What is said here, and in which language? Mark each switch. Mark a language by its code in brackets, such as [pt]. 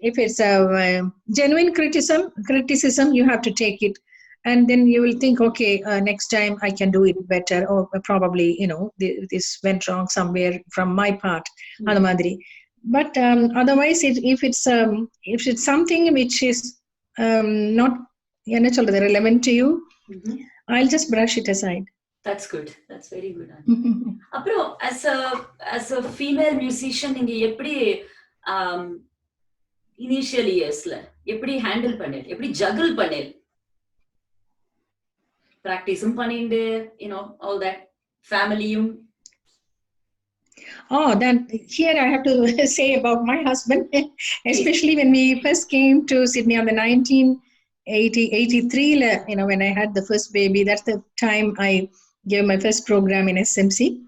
[en] If it's a genuine criticism, you have to take it, and then you will think, okay, next time I can do it better, or probably this went wrong somewhere from my part. But otherwise, if it's something which is not relevant to you, I'll just brush it aside. That's good. That's very good. [ta] அப்புறம் [en] as a female musician [ta] நீங்க எப்படி initial yearsல எப்படி handle பண்ணீங்க, எப்படி juggle பண்ணீங்க? பிராக்டிஸும் பண்ணிண்டு [en] all that, [ta] ஃபேமிலியும். [en] Oh, then here I have to say about my husband, especially when we first came to Sydney on the 1983, when I had the first baby. That's the time I gave my first program in SMC.